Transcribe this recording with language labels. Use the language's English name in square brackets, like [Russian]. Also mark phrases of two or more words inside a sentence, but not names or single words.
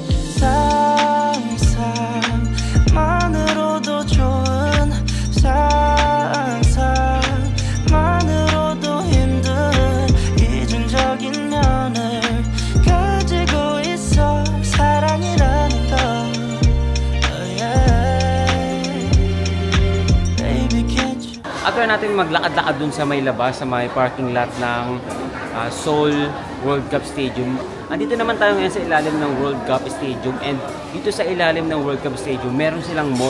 [Korean] 상상만으로도 좋은 상상만으로도 힘든 이중적인 면을 가지고 있어 사랑이라는 거 [Filipino] After natin maglakad-lakad dun sa may labas, sa may [English] parking lot [Filipino] ng Seoul World Cup Stadium. Andito naman tayo ngayon sa ilalim ng World Cup Stadium, and dito sa ilalim ng World Cup Stadium, meron silang mall.